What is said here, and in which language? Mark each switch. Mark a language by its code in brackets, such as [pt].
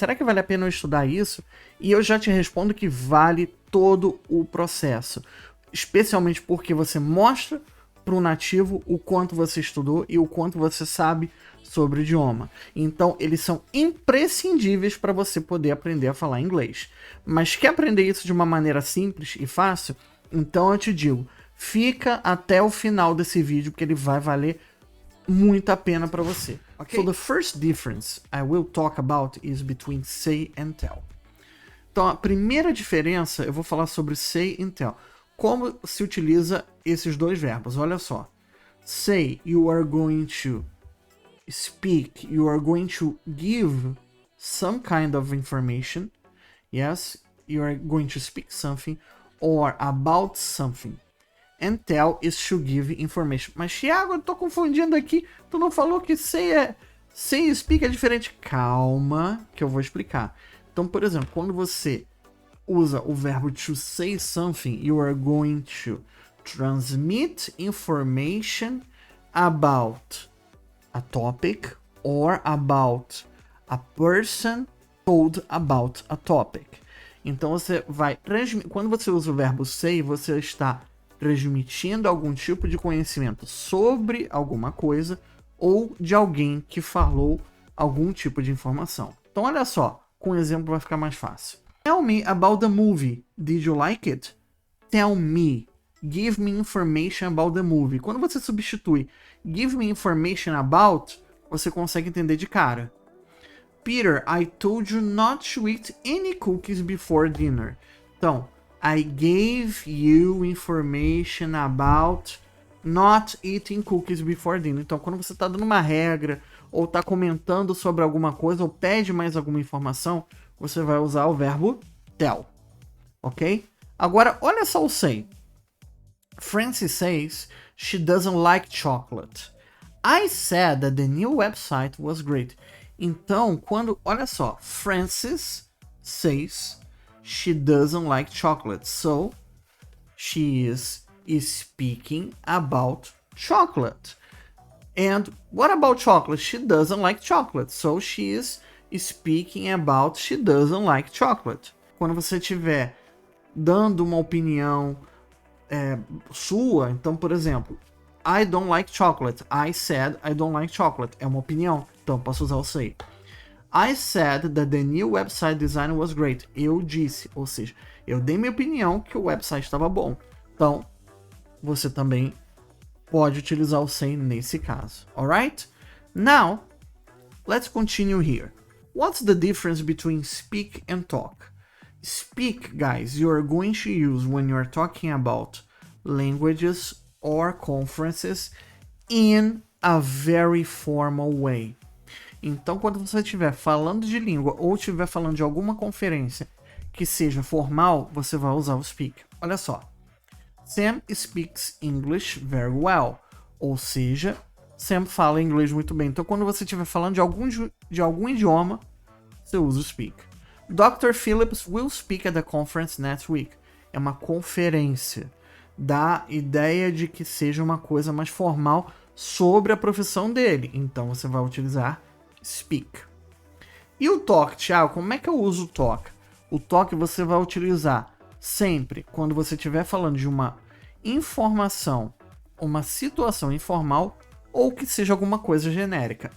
[pt] Será que vale a pena eu estudar isso? E eu já te respondo que vale todo o processo, especialmente porque você mostra para o nativo o quanto você estudou e o quanto você sabe sobre o idioma. Então, eles são imprescindíveis para você poder aprender a falar inglês. Mas quer aprender isso de uma maneira simples e fácil? Então eu te digo, fica até o final desse vídeo, porque ele vai valer muito a pena para você. [en] Okay? So the first difference I will talk about is between say and tell. [pt] Então, a primeira diferença, eu vou falar sobre say and tell. Como se utiliza esses dois verbos? Olha só. [en] Say, you are going to. Speak, you are going to give some kind of information. Yes, you are going to speak something or about something. And tell is to give information. [pt] Mas, Thiago, eu tô confundindo aqui. Tu não falou que say e speak é diferente? Calma, que eu vou explicar. Então, por exemplo, quando você usa o verbo [en] to say something, you are going to transmit information about a topic or about a person told about a topic. [pt] Então você vai quando você usa o verbo say, você está transmitindo algum tipo de conhecimento sobre alguma coisa ou de alguém que falou algum tipo de informação. Então olha só, com um exemplo vai ficar mais fácil. [en] Tell me about the movie. Did you like it? Tell me. Give me information about the movie. [pt] Quando você substitui [en] give me information about, [pt] você consegue entender de cara. [en] Peter, I told you not to eat any cookies before dinner. [pt] Então, [en] I gave you information about not eating cookies before dinner. [pt] Então, quando você está dando uma regra, ou está comentando sobre alguma coisa, ou pede mais alguma informação, você vai usar o verbo tell. Ok? Agora, olha só o say. [en] Frances says she doesn't like chocolate. I said that the new website was great. [pt] Então, olha só, [en] Frances says she doesn't like chocolate. So, she is speaking about chocolate. And what about chocolate? She doesn't like chocolate. So, she is speaking about she doesn't like chocolate. [pt] Quando você estiver dando uma opinião sua, então, por exemplo, [en] I don't like chocolate. I said I don't like chocolate. [pt] É uma opinião, então posso usar o say. [en] I said that the new website design was great. [pt] Eu disse, ou seja, eu dei minha opinião que o website estava bom. Então, você também pode utilizar o say nesse caso. [en] Alright? Now, let's continue here. What's the difference between speak and talk? Speak, guys, you are going to use when you are talking about languages or conferences in a very formal way. [pt] Então, quando você estiver falando de língua ou estiver falando de alguma conferência que seja formal, você vai usar o speak. Olha só. [en] Sam speaks English very well. [pt] Ou seja, Sam fala inglês muito bem. Então, quando você estiver falando de algum idioma, você usa o speak. [en] Dr. Phillips will speak at the conference next week. [pt] É uma conferência. Dá ideia de que seja uma coisa mais formal sobre a profissão dele. Então, você vai utilizar speak. E o talk, Thiago, como é que eu uso o talk? O talk você vai utilizar sempre quando você estiver falando de uma informação, uma situação informal ou que seja alguma coisa genérica.